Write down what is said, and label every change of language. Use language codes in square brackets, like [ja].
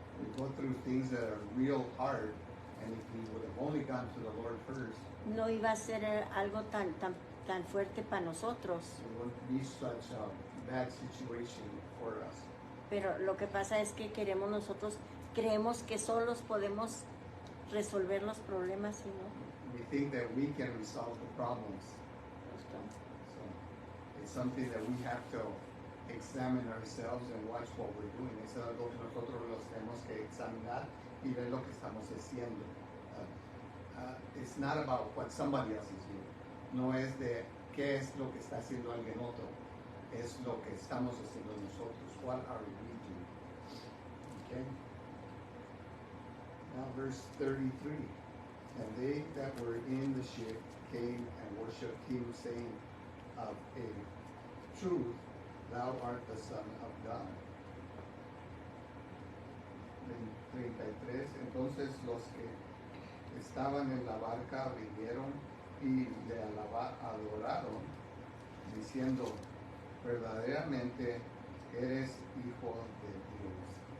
[en] We go through things that are real hard, and if we would have only gone to the Lord first, [es] no iba a ser algo tan fuerte para nosotros. [en] it wouldn't be such a bad situation for us. [es] Pero lo que pasa es que nosotros creemos que solos podemos resolver los problemas y no. [en] We think that we can resolve the problems. So it's something that we have to examine ourselves and watch what we're doing. [es] Es algo que nosotros nos tenemos que examinar y ver lo que estamos haciendo. [en] It's not about what somebody else is doing. [es] No es de qué es lo que está haciendo alguien otro. Es lo que estamos haciendo nosotros. [en] What are we doing? Okay. Now verse 33. And they that were in the ship came and worshipped him, saying, of a truth, thou art the Son of God. 33. [es] Entonces los que estaban en la barca vinieron y le adoraron, diciendo, verdaderamente eres hijo de Dios.